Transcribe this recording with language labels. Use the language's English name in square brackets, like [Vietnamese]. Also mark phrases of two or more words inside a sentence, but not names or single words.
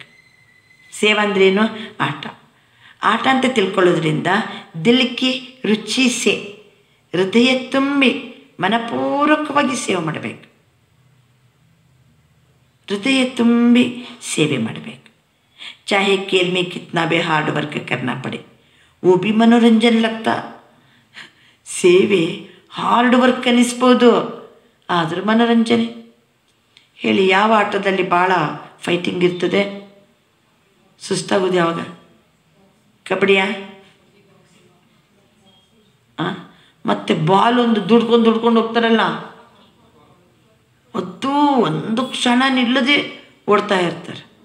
[Kannada] ಸೇವಾ ಅಂದ್ರೇನು? ಆಟ. ಆಟ ಅಂತ ತಿಳ್ಕೊಳ್ಳೋದ್ರಿಂದ [Hindi] दिल की रुचि से, [Kannada] ಹೃದಯ ತುಂಬಿ ಮನಪೂರ್ವಕವಾಗಿ ಸೇವೆ ಮಾಡಬೇಕು. ಹೃದಯ ತುಂಬಿ ಸೇವೆ ಮಾಡಬೇಕು. [Hindi] ಚಾಹೆ खेल में कितना भी [English] hard work [Hindi] करना पड़े, वो भी मनोरंजन लगता. [Kannada] ಸೇವೆ [English] hard work [Kannada] ಅನ್ನಿಸ್ಬೋದು, ಆದರೂ ಮನೋರಂಜನೆ. ಹೇಳಿ, ಯಾವ ಆಟದಲ್ಲಿ ಭಾಳ ಫೈಟಿಂಗ್ ಇರ್ತದೆ? ಸುಸ್ತಾಗೋದು ಯಾವಾಗ? ಕಬಡ್ಡಿಯಾ? ಮತ್ತು ಬಾಲ್ ಒಂದು ದುಡ್ಕೊಂಡು ಹೋಗ್ತಾರಲ್ಲ, ಅದು ಒಂದು ಕ್ಷಣ ನಿಲ್ಲದೆ ಓಡ್ತಾ ಇರ್ತಾರೆ.